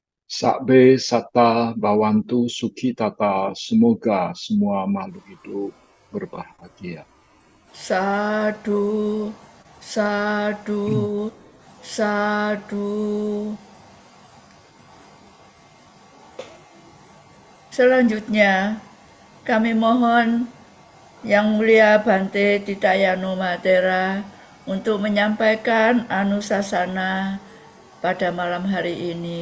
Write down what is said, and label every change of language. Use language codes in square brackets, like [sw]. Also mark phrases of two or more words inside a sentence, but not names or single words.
[pi] Sakbe sata bawantu suki tata, [id] semoga semua makhluk hidup berbahagia. [pi] Sadu, sadu, sadu. [id] Selanjutnya, kami mohon Yang Mulia Bante Titayano Matera untuk menyampaikan anusasana pada malam hari ini.